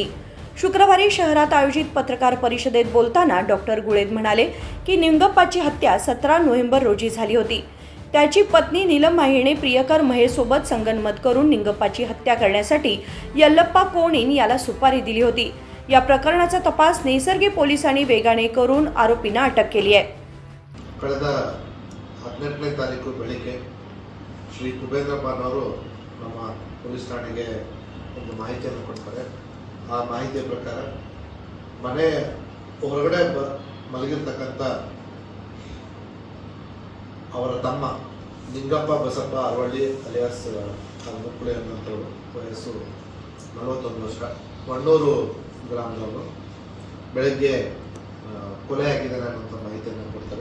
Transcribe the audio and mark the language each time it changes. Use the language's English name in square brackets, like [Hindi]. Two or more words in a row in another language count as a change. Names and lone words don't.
[Marathi] शुक्रवारी शहरात आयोजित पत्रकार परिषदेत बोलताना डॉक्टर गुळेद म्हणाले की निंगप्पाची हत्या 17 नोव्हेंबर रोजी झाली होती। त्याची पत्नी नीलम माहीने प्रियकर महेशसोबत संगनमत करून निंगप्पाची हत्या करण्यासाठी यल्लप्पा कोणीन याला सुपारी दिली होती। या प्रकरणाचा तपास नेसर्गी पोलिसांनी वेगाने करून आरोपींना अटक केली आहे। [Kannada] ಕಳೆದ 18ನೇ ತಾರೀಕು ಬೆಳಿಗ್ಗೆ ಶ್ರೀ ಕುಬೇಂದ್ರಪ್ಪನವರು ನಮ್ಮ ಪೊಲೀಸ್ ಠಾಣೆಗೆ ಒಂದು ಮಾಹಿತಿಯನ್ನು ಕೊಡ್ತಾರೆ। ಆ ಮಾಹಿತಿಯ ಪ್ರಕಾರ ಮನೆ ಹೊರಗಡೆ ಮಲಗಿರ್ತಕ್ಕಂಥ ಅವರ ತಮ್ಮ ನಿಂಗಪ್ಪ ಬಸಪ್ಪ ಅರವಳ್ಳಿ ಅಲಿಯಾಸ್ ಮುಕ್ಕುಳೆ ಅನ್ನುವಂಥವ್ರು, ವಯಸ್ಸು 41 ವರ್ಷ, ವಣ್ಣೂರು ಗ್ರಾಮದವರು, ಬೆಳಗ್ಗೆ ಕೊಲೆಯಾಗಿದ್ದಾನೆ ಅನ್ನುವಂಥ ಮಾಹಿತಿಯನ್ನು ಕೊಡ್ತಾರೆ।